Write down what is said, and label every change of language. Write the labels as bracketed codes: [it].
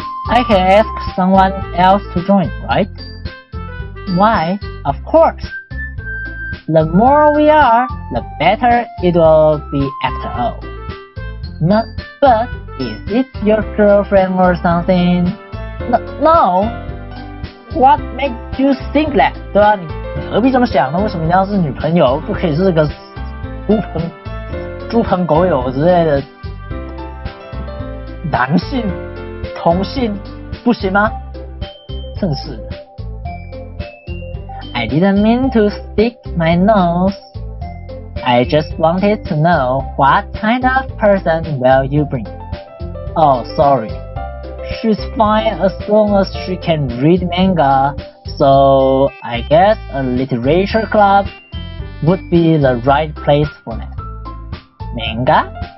[en] I can ask someone else to join, right? Why? Of course. The more we are, the better it will be after all. But is it your girlfriend or something? No. What makes you think that? [zh] 对啊，你何必这么想呢？为什么一定要是女朋友？不可以是个猪朋狗友之类的男性同性不行吗？真是的。 [en] I didn't mean to stick my nose. I just wanted to know what kind of person will you bring. Oh, sorry. She's fine as long as she can read manga, so I guess a literature club would be the right place for that. Manga?